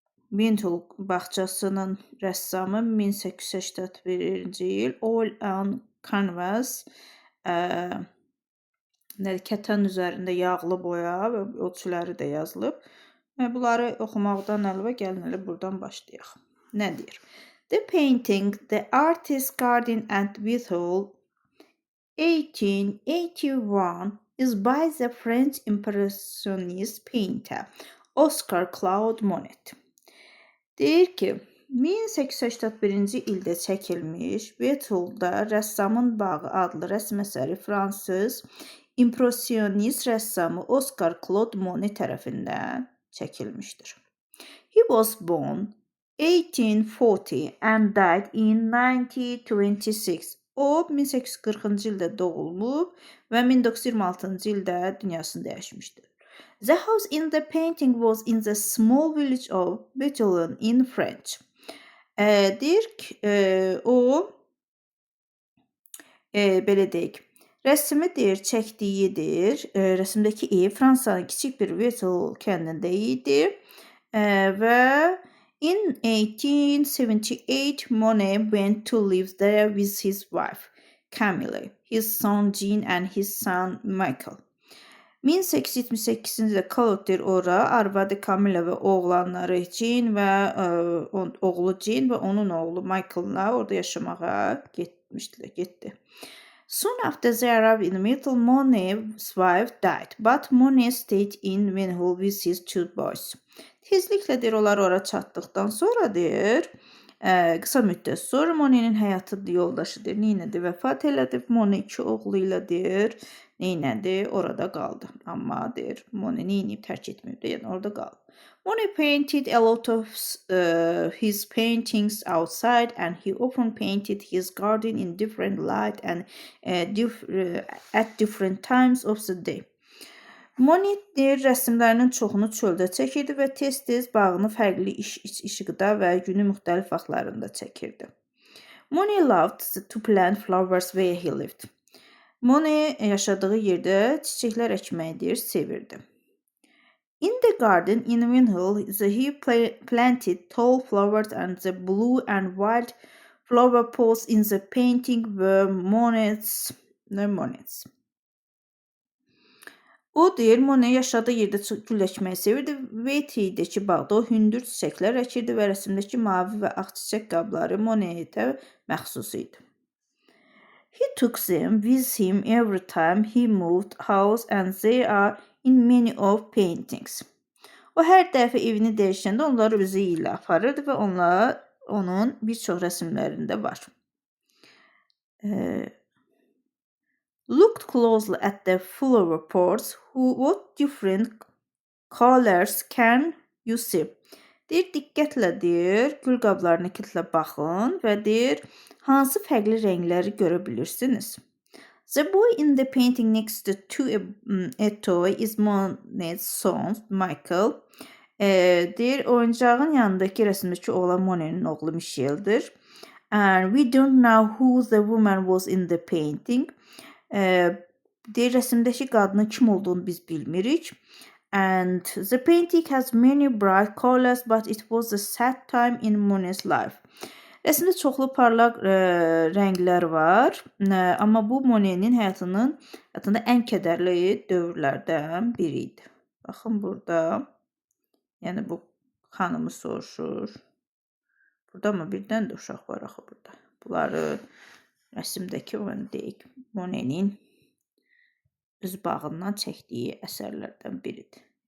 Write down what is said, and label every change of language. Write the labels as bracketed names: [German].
[Azerbaijani] Whitehall bağçasının rəssamı 1881-ci il. [English] All on Canvas, [Azerbaijani] kətən üzərində yağlı boya və ölçüləri də yazılıb. Bunları oxumaqdan əlavə gəlin elə buradan başlayaq. Nə deyir? [English] The painting, The Artist Garden at Whitehall 1881 is by the French Impressionist painter Oscar Claude Monet. [Azerbaijani] Deyir ki, 1881-ci ildə çəkilmiş Whitehallda Rəssamın Bağı adlı rəsm əsəri Fransız impressionist rəssamı Oscar Claude Monet tərəfindən çəkilmişdir. [English] He was born 1840 and died in 1926. [Azerbaijani] O 1840-cı ildə doğulub və 1926-cı ildə dünyasını dəyişmişdir. [English] The house in the painting was in the small village of Bettelon in French. [Azerbaijani] Deyir ki, o belə deyək, rəsmi deyir, çəkdiyidir. Rəsmdəki ev Fransanın kiçik bir Whitehall kəndində idi və [English] in 1878 Monet went to live there with his wife Camille, his son Jean and his son Michael. [Azerbaijani] 1878-ci ildə Claude ora arvadı Camille və oğlanları Jean və oğlu Jean və onun oğlu Michael'la orada yaşamağa getdi. [English] Soon after they arrived in Whitehall, Monet's wife died, but Monet stayed in Whitehall with his two boys. [Azerbaijani] Tezliklə deyir, onlar ora çatdıqdan sonra deyir, qısa müddət sonra Monet'in həyatı yoldaşı deyir, neynədi, vəfat elədi. Monet 2 oğlu ilə deyir, neynədi, orada qaldı. Amma deyir, Monet neynəyib, tərk etməyib, yəni orada qaldı. [English] Monet painted a lot of his paintings outside and he often painted his garden in different light and at different times of the day. [Azerbaijani] Monet deyir, rəsmlərinin çoxunu çöldə çəkirdi və tez-tez bağını fərqli işıqda və günün müxtəlif vaxtlarında çəkirdi. [English] Monet loved to plant flowers where he lived. [Azerbaijani] Monet yaşadığı yerdə çiçəklər əkməyi deyir, sevirdi. [English] In the garden in Whitehall, he planted tall flowers and the blue and white flower pots in the painting were Monet's. [Azerbaijani] O deyir, Monet yaşadığı yerdə gül əkməyi sevirdi. Whitehall'dəki bağda o hündür çiçəklər əkirdi və rəsmdəki mavi və ağ çiçək qabları Monetə məxsus idi. [English] He took them with him every time he moved house and they are in many of paintings. [Azerbaijani] O hər dəfə evini dəyişəndə onları özü ilə aparırdı və onlar onun bir çox rəsmlərində var. [English] Looked closely at the flower pots. What different colors can you see? [Azerbaijani] Deyir, diqqətlə deyir, gül qablarına diqqətlə baxın və deyir, hansı fərqli rəngləri görə bilirsiniz? [English] The boy in the painting next to a toy is Monet's son, Michael. [Azerbaijani] Deyir, oyuncağın yanındakı rəsmdəki oğlan Monet'in oğlu Michel'dir. [English] And we don't know who the woman was in the painting. [Azerbaijani] Deyir, rəsmdəki qadının kim olduğunu biz bilmirik. [English] And the painting has many bright colors, but it was a sad time in Monet's life. [Azerbaijani] Rəsmdə çoxlu parlaq rənglər var, amma bu Monet'in həyatında ən kədərli dövrlərdən biri idi. Baxın burada, yəni bu xanımı soruşur. Burada amma birdən də uşaq var axı burada. Bunları rəsmdəki deyək, Monet'in öz bağından çəkdiyi əsərlərdən biridir.